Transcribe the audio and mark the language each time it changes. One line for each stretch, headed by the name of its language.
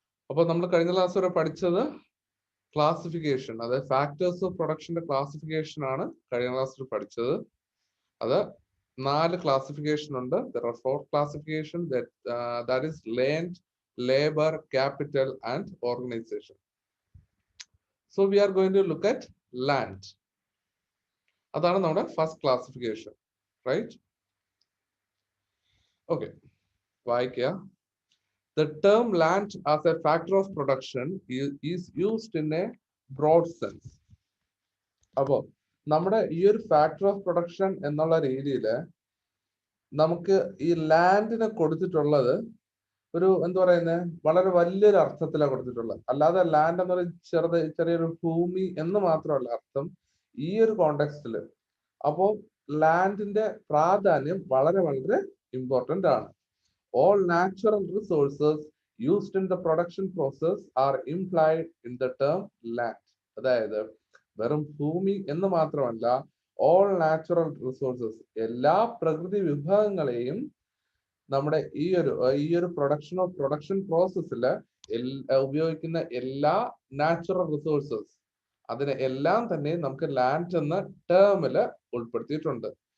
Malayalam: അപ്പോൾ നമ്മൾ കഴിഞ്ഞ ക്ലാസ് വരെ പഠിച്ചത് ക്ലാസിഫിക്കേഷൻ, അതായത് ഫാക്ടേഴ്സ് ഓഫ് പ്രൊഡക്ഷന്റെ ക്ലാസിഫിക്കേഷൻ ആണ് കഴിഞ്ഞ ക്ലാസ്സിൽ പഠിച്ചത്. അത് 4 ക്ലാസിഫിക്കേഷൻ ഉണ്ട്.
English: There are 4 classification that is land, labor, capital and organization. So we are going to look at land.
Malayalam: അതാണ് നമ്മുടെ ഫസ്റ്റ് ക്ലാസിഫിക്കേഷൻ, റൈറ്റ്? ഓക്കെ, വായിക്കുക.
English: The term land as a factor of production is used in a broad sense.
Malayalam: അപ്പോൾ നമ്മുടെ ഈ ഒരു factor of production എന്നുള്ള രീതിയിൽ നമുക്ക് ഈ ലാൻഡിനെ കൊടുത്തിട്ടുള്ളത് ഒരു എന്താ പറയുന്നത്, വളരെ വലിയൊരു അർത്ഥത്തിലാണ് കൊടുത്തിട്ടുള്ളത്. അല്ലാതെ ലാൻഡ് എന്ന് പറയുന്നത് ചെറിയൊരു ഭൂമി എന്ന് മാത്രമല്ല അർത്ഥം ഈ ഒരു കോണ്ടെക്സ്റ്റില്. അപ്പോൾ ലാൻഡിന്റെ പ്രാധാന്യം വളരെ വളരെ ഇമ്പോർട്ടന്റ് ആണ്.
English: All natural resources used in the production process are implied in the term land.
Malayalam: അതായത് വെറും ഭൂമി എന്ന് മാത്രമല്ല,
English: all natural resources,
Malayalam: എല്ലാ പ്രകൃതി വിഭവങ്ങളെയും നമ്മുടെ ഈ ഒരു പ്രൊഡക്ഷൻ പ്രോസസ്സിൽ ഉപയോഗിക്കുന്ന എല്ലാ നാച്ചുറൽ റിസോഴ്സസ്, അതിനെ എല്ലാം തന്നെ നമുക്ക് ലാൻഡ് എന്ന ടേമില് ഉൾപ്പെടുത്തിയിട്ടുണ്ട്.